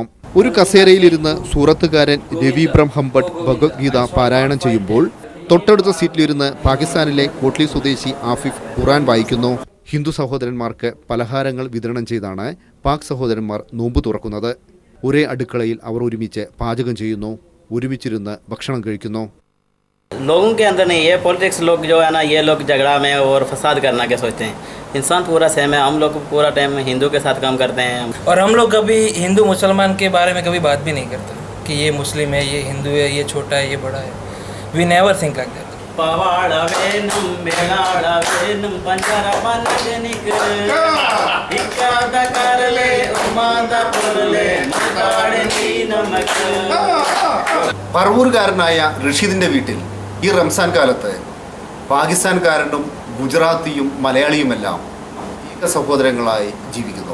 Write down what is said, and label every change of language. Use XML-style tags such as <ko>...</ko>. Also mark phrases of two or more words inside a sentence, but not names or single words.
<ml>ഒരു കസേരയിലിരുന്ന് സൂറത്തുകാരൻ രവി ബ്രഹ്മം ഭട്ട് ഭഗവത്ഗീത പാരായണം ചെയ്യുമ്പോൾ തൊട്ടടുത്ത സീറ്റിലിരുന്ന് പാകിസ്ഥാനിലെ കോട്ട്ലി സ്വദേശി ആഫിഫ് ഖുർആൻ വായിക്കുന്നു. ഹിന്ദു സഹോദരന്മാർക്ക് പലഹാരങ്ങൾ വിതരണം ചെയ്താണ് പാക് സഹോദരന്മാർ നോമ്പ് തുറക്കുന്നത്. ഒരേ അടുക്കളയിൽ അവർ ഒരുമിച്ച് പാചകം ചെയ്യുന്നു, ഒരുമിച്ചിരുന്ന് ഭക്ഷണം കഴിക്കുന്നു.</ml> <hi>लोगों के अंदर नहीं, ये पॉलिटिक्स लोग जो है ना, ये लोग झगड़ा में और फसाद करना के सोचते हैं. इंसान पूरा सेम है. हम लोग पूरा टाइम हिंदू के साथ काम करते हैं और हम लोग कभी हिंदू मुसलमान के बारे में कभी बात भी नहीं करते कि ये मुस्लिम है, ये हिंदू है, ये छोटा है, ये बड़ा है.</hi> <en>We never think like that.</en> <ml>പറവൂർകാരനായ റഷീദിന്റെ വീട്ടിൽ ഈ റംസാൻ കാലത്ത് പാകിസ്ഥാൻകാരനും ഗുജറാത്തിയും മലയാളിയുമെല്ലാം ഏക സഹോദരങ്ങളായി ജീവിക്കുന്നു.</ml>